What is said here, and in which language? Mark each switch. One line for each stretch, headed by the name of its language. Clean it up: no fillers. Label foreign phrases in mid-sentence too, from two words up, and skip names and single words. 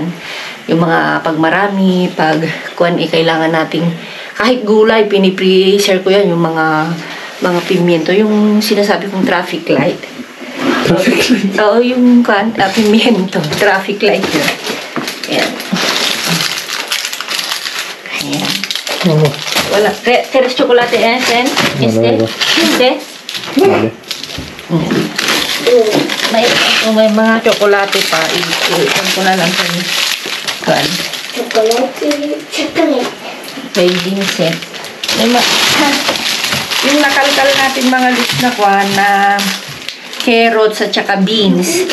Filipino: Yung mga pagmarami, kailangan nating kahit gulay, pinipreserve ko yan, yung mga pimiento, yung sinasabi kong
English: traffic light. Traffic light?
Filipino: Oo, yung pimiento,
English: traffic light
Filipino: yun. Ayan. Ayan. Oh. Wala.
Spanish: ¿Quieres chocolate, Sen? Este? Vale.
Filipino: May mga chocolate pa. Iwan ko na lang sa inyo. Chocolate. Kay Vincent. Yung nakalkal natin mga Lods na carrots at saka beans.